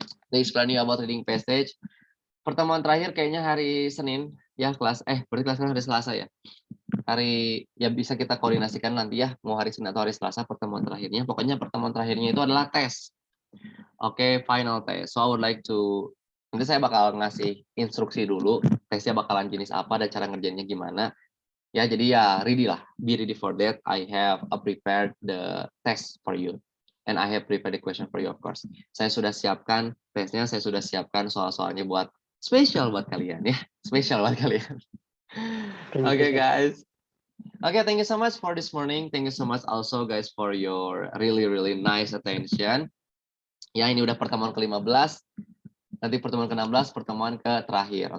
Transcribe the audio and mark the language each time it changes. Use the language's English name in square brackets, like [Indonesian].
[English] They explain you about reading passage. [Indonesian] Pertemuan terakhir kayaknya hari Senin ya berarti kelas hari Selasa ya. Hari ya bisa kita koordinasikan nanti ya mau hari Senin atau hari Selasa pertemuan terakhirnya. Pokoknya pertemuan terakhirnya itu adalah tes. Oke, [English] final test. So I would like to [Indonesian] nanti saya bakal ngasih instruksi dulu tesnya bakalan jenis apa dan cara ngerjainnya gimana. Ya, jadi ya [English] be ready for that. I have prepared the test for you. And I have prepared the question for you, of course. [Indonesian] Saya sudah siapkan tesnya, saya sudah siapkan soal-soalnya buat spesial buat kalian ya. Spesial buat kalian. [English] Okay, guys. Okay, thank you so much for this morning. Thank you so much also, guys, for your really nice attention. [Indonesian] Ya, ini udah pertemuan ke-15. Nanti pertemuan ke-16, pertemuan ke terakhir.